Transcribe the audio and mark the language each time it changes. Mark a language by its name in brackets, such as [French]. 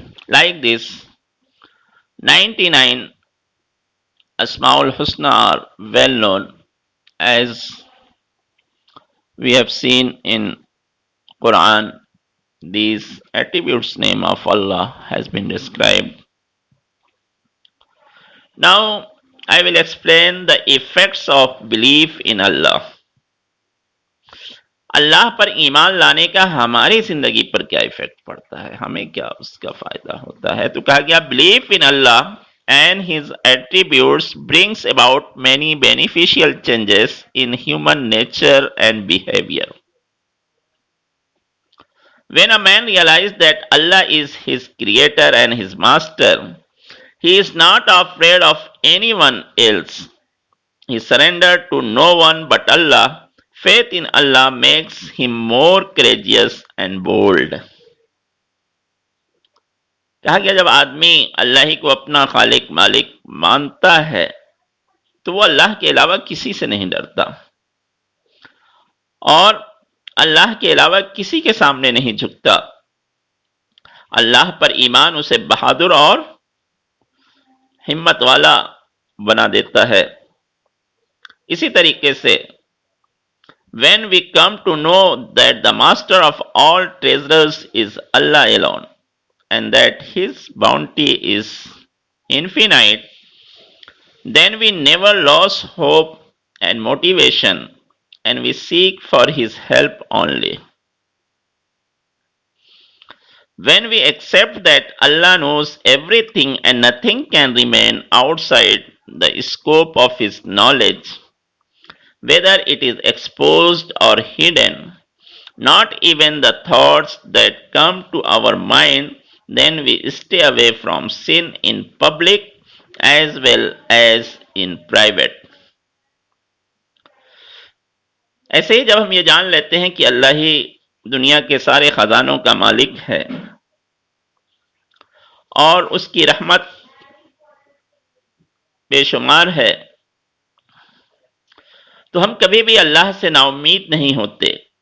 [English] Like this, 99 Asmaul Husna are well known, as we have seen in Quran. These attributes name of Allah has been described. Now I will explain the effects of belief in Allah. [Urdu] اللہ پر ایمان لانے کا ہماری زندگی پر کیا effect پڑتا ہے, ہمیں کیا اس کا فائدہ ہوتا ہے. تو کہا گیا [English] Believe in Allah and his attributes brings about many beneficial changes in human nature and behavior. When a man realizes that Allah is his creator and his master, he is not afraid of anyone else. He surrendered to no one but Allah. Faith in Allah makes him more courageous and bold. [Urdu] کہا گیا جب آدمی اللہ ہی کو اپنا خالق مالک مانتا ہے تو وہ اللہ کے علاوہ کسی سے نہیں ڈرتا, اور اللہ کے علاوہ کسی کے سامنے نہیں جھکتا. اللہ پر ایمان اسے بہادر اور ہمت والا بنا دیتا ہے. اسی طریقے سے [English] when we come to know that the master of all treasures is Allah alone and that his bounty is infinite, then we never lose hope and motivation and we seek for his help only. When we accept that Allah knows everything and nothing can remain outside the scope of his knowledge, whether it is exposed or hidden, not even the thoughts that come to our mind, then we stay away from sin in public as well as in private. [Urdu] ایسے ہی جب ہم یہ جان لیتے ہیں کہ اللہ ہی دنیا کے سارے خزانوں کا مالک ہے اور اس کی رحمت بے شمار ہے, تو ہم کبھی بھی اللہ سے نا امید نہیں ہوتے.